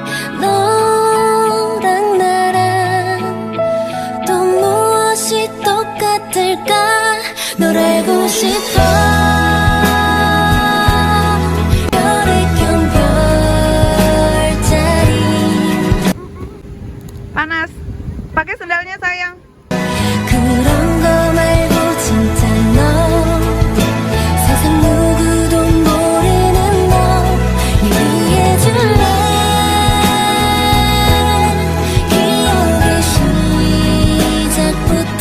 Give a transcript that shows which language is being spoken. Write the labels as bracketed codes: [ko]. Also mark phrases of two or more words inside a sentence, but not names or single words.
[ko] 너랑 나랑 또 무엇이 똑같을까 널 알고 싶어 별의견 별자리 [id] Panas. Pakai sendalnya sayang. [ko] 그런 거 말고 진짜 너 세상 누구도 모르는 너 얘기해줄래 기억의 시작부터